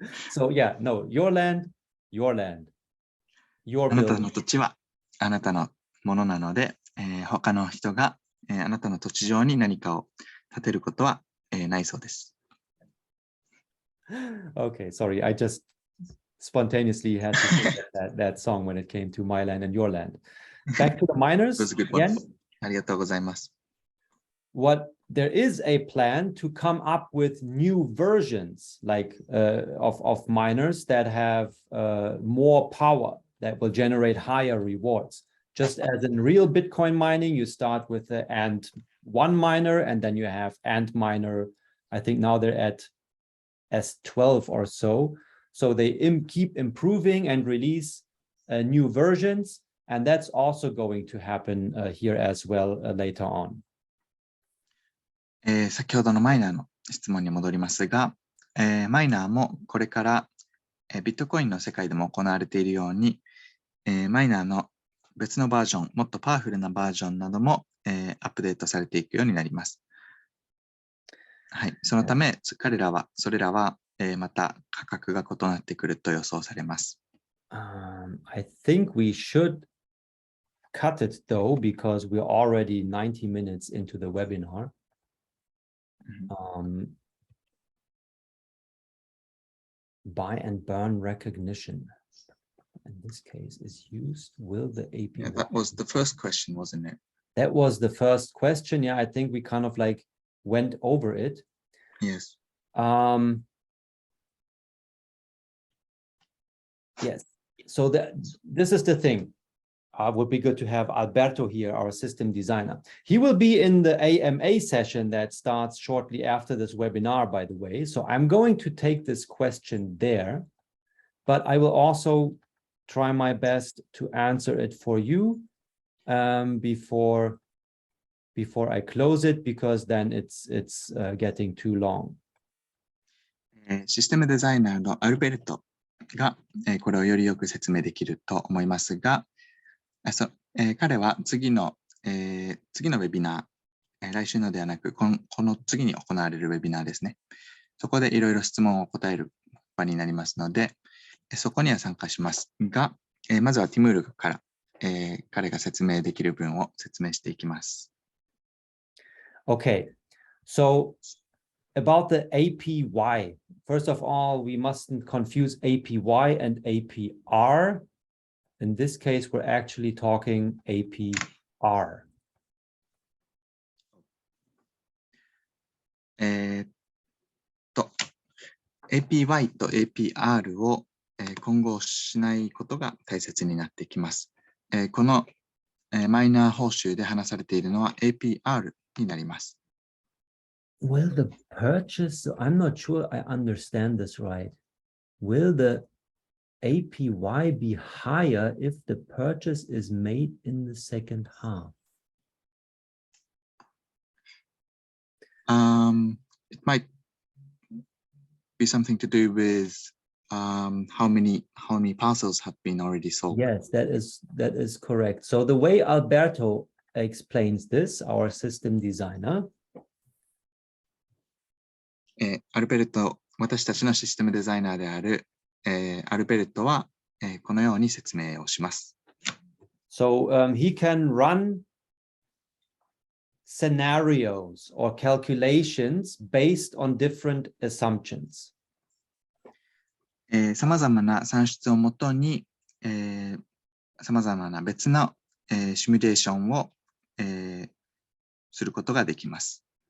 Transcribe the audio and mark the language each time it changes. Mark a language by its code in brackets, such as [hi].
[en] So yeah, no, your land, your land. Your [ja] あなた [en] building. [ja] の土地はあなたのものなので、他の人が、あなたの土地上に何かを建てることは、ないそうです。 [en] Okay, sorry, I just spontaneously had to sing that song when it came to my land and your land. Back to the miners It was a good one. again. [ja] ありがとうございます。 [en] What there is a plan to come up with new versions like of miners that have more power that will generate higher rewards. Just as in real Bitcoin mining, you start with the Ant1 miner and then you have Ant miner. I think now they're at S12 or so. So they keep improving and release new versions. And that's also going to happen here as well later on. [ja] 先ほどのマイナーの質問に戻りますが、マイナーもこれから、ビットコインの世界でも行われているように、マイナーの別のバージョン、もっとパワフルなバージョンなども、アップデートされていくようになります。はい、そのため、それらは、また価格が異なってくると予想されます。 [en] I think we should cut it though, because we're already 90 minutes into the webinar. Buy and burn recognition in this case is used. Will the API? Yeah, that was the first question, wasn't it? That was the first question. Yeah, I think we kind of like went over it. Yes. Yes. So this is the thing. Would be good to have Alberto here, our system designer. He will be in the AMA session that starts shortly after this webinar, by the way. So I'm going to take this question there, but I will also try my best to answer it for you before I close it, because then it's getting too long. [ja] システムデザイナーのアルベルトが、これをよりよく説明できると思いますが、彼は次のウェビナー、来週のではなく、この次に行われるウェビナーですね。そこでいろいろ質問を答える場になりますので、そこには参加しますが、まずはティムールから、彼が説明できる分を説明していきます。 [en] Okay, so about the APY. First of all, we mustn't confuse APY and APR. In this case, we're actually talking APR. [ja] APY と APR を混合しないことが大切になってきます。このマイナー報酬で話されているのは APR になります。 [en] Will the purchase, I'm not sure I understand this right. Will the APY be higher if the purchase is made in the second half? It might be something to do with how many parcels have been already sold. Yes, that is correct. So the way Alberto explains this, our system designer, [ja] アルベルト、私たちのシステムデザイナーである、アルベルトは、このように説明をします。 [en] So he can run scenarios or calculations based on different assumptions. [ja] さまざまな算出をもとに、さまざまな別の、シミュレーションを、することができます。